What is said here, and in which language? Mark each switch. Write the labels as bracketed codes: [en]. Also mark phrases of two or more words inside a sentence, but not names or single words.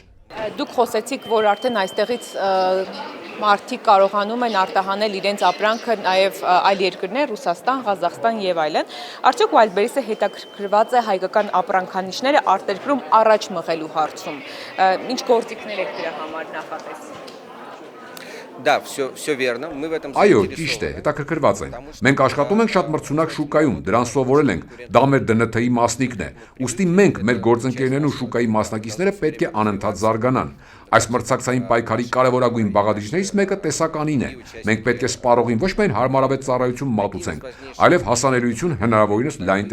[hy] Դուք խոսեցիք, որ արդեն այստեղից մարդիկ կարողանում են արտահանել իրենց ապրանքը նաև այլ երկրներ, Ռուսաստան, Ղազախստան եւ այլն։ Արդյոք Wildberries-ը հետաքրքրված է հայկական ապրանքանիշները արտերկրում առաջ մղելու հարցում։ Ինչ գործիքներ եք դրա համար նախատեսում։ [ru] Да, все верно. Мы в этом [hy] Այո, ճիշտ է, հետաքրքրված ենք։ Մենք աշխատում ենք շատ մրցունակ շուկայում, դրան սովորել ենք։ Դա մեր ԴՆԹ-ի մասնիկն է։ Ուստի մենք, մեր գործընկերներն ու շուկայի մասնակիցները պետք է անընդհատ զարգանան։ Այս մրցակցային պայքարի կարևորագույն բաղադրիչներից մեկը տեսականին է։ Մենք պետք է սպառողին ոչ միայն հարմարավետ ծառայություն մատուցենք, այլև հասանելիություն հնարավորինս լայն